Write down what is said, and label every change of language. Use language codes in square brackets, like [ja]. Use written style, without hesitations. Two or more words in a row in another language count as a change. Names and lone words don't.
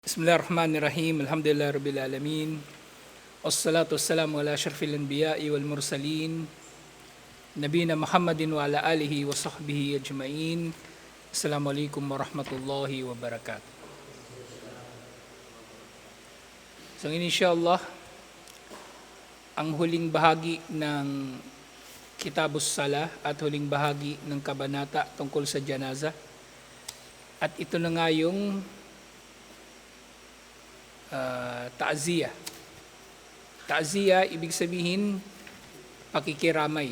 [ar] بسم الله الرحمن الرحيم. الحمد لله رب العالمين. والصلاة والسلام على أشرف الأنبياء والمرسلين. نبينا محمد وعلى آله وصحبه أجمعين. السلام عليكم ورحمة الله وبركاته. [tl] So inshallah, ang huling bahagi ng Kitabus Salah at huling bahagi ng kabanata tungkol sa janaza. At ito na nga yung ta'ziya. Ta'ziya, ibig sabihin, pakikiramay.